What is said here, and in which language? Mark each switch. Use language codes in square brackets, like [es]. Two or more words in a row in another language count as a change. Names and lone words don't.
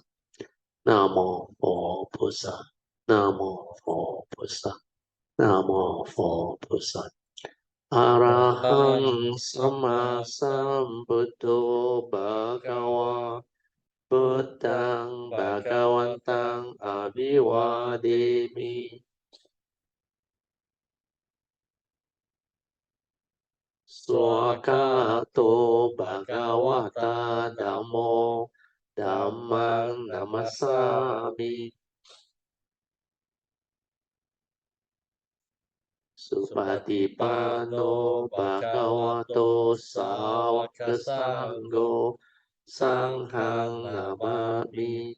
[zh] 南无佛菩萨，南无佛菩萨，南无佛菩萨。 [pi] arahaṃ sammāsambuddho bhagavā, buddhaṃ bhagavantaṃ abhivādemi. สวากาโตบะกะวะตาธัมโมธัมมังนัมมัสสามิสุปฏิปันโนภะคะวะโตสาวกสังโฆสังฆังนามามิ